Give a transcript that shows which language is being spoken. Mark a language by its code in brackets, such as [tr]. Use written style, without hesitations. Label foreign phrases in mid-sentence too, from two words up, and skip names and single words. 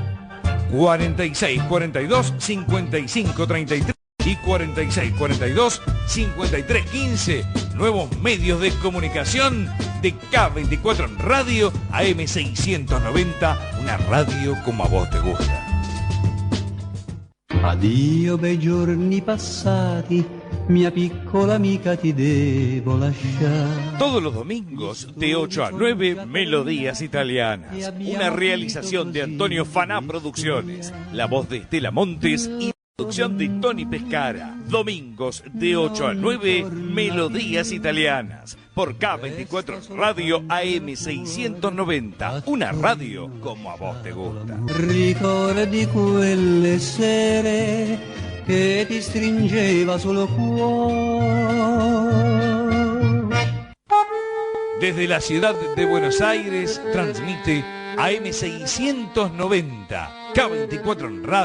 [es] 4642-5533 y 4642-5315. Nuevos medios de comunicación de K24 en radio, AM690, una radio como a vos te gusta. [it] Addio bei giorni passati, mia piccola amica ti devo lasciare. [es] Todos los domingos de 8 a 9, Melodías Italianas, una realización de Antonio Faná Producciones, la voz de Estela Montes y producción de Tony Pescara. Domingos de 8 a 9, Melodías Italianas. Por K24 Radio AM690. Una radio como a vos te gusta. [it] Ricordi quelle sere che ti stringeva sul cuore. [es] Desde la ciudad de Buenos Aires transmite AM690. K24 en Radio.